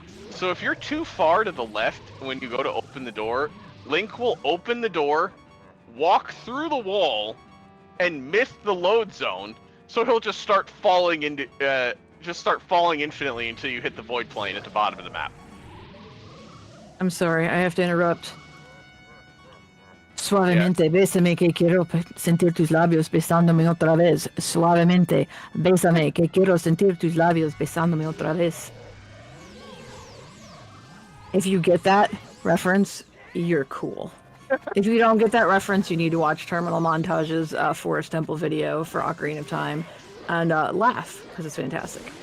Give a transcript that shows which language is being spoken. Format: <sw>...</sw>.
<en>So if you're too far to the left when you go to open the door, Link will open the door, walk through the wall, and miss the load zone. So he'll just start falling infinitely until you hit the void plane at the bottom of the map. I'm sorry, I have to interrupt.</en> <es>Suavemente, bésame que quiero sentir tus labios besándome otra vez. Suavemente, bésame que quiero sentir tus labios besándome otra vez.</es> <en>If you get that reference, you're cool. If you don't get that reference, you need to watch Terminal Montage's Forest Temple video for Ocarina of Time and laugh, because it's fantastic.</en>